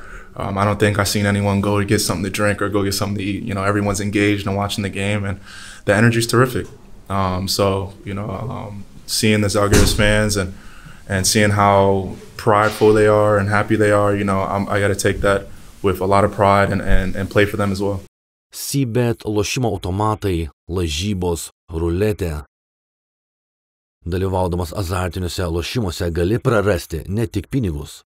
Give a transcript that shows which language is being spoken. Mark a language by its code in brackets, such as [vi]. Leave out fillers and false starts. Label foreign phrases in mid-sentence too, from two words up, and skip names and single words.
[en] I don't think I've seen anyone go to get something to drink or go get something to eat. You know, everyone's engaged and watching the game, and the energy is terrific. So, you know, seeing the Walkeris fans and seeing how prideful they are and happy they are, you know, I got to take that with a lot of pride and play for them as well. [lt] Bet lošimo automatai, lažybos, ruletė. Dalyvaudamas azartiniuose lošimuose gali prarasti ne tik pinigus.